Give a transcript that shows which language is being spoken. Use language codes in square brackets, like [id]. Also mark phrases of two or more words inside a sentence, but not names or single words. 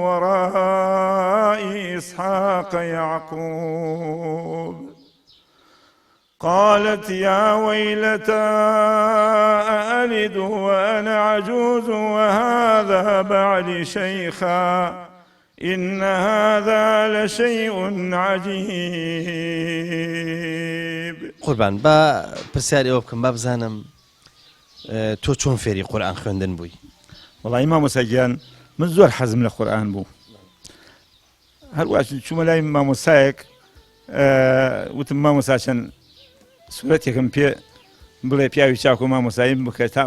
[ar] وراء إسحاق يعقوب قالت يا ويلتى أألد وأنا عجوز وهذا بعلي شيخا إن هذا لشيء عجيب. [ckb] قوربان با پرسیاری ئەوە بکەم با بزانم تۆ چۆن فێری قورئان خوێندن بووی؟ وڵی مامۆساگیان من زۆر حەزم لە قورئان بوو، هەروەها چوومە لای مامۆسایەک وتم مامۆساچەند سوورەتێکم پێ بڵێ پیاوی چاکۆ مامۆساییم بکە تا